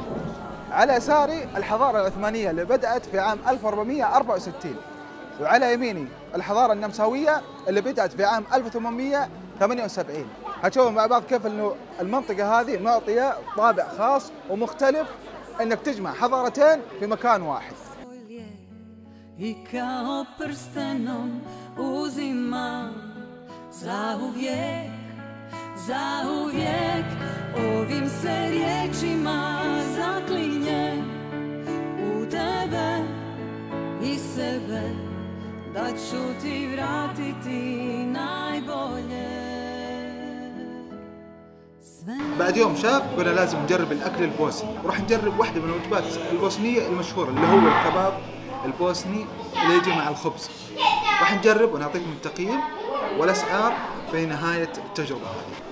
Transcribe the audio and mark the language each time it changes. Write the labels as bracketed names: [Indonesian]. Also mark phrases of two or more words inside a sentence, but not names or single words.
[Arabic] على يساري الحضارة العثمانية اللي بدأت في عام 1464، وعلى يميني الحضارة النمساوية اللي بدأت في عام 1878. هتشوفوا مع بعض كيف إنه المنطقة هذه معطية طابع خاص ومختلف، إنك تجمع حضارتين في مكان واحد. [Bosnian] Zauvijek ovim se riječima zaklinjem u tebe i sebe, da ću ti vratiti najbolje. [Arabic] بعد يوم شاب قلنا لازم نجرب الأكل البوسني، وراح نجرب واحدة من الوجبات البوسنية المشهورة اللي هو الكباب البوسني اللي يجي مع الخبز. راح نجرب ونعطيكم التقييم والأسعار في نهاية التجربة هذه.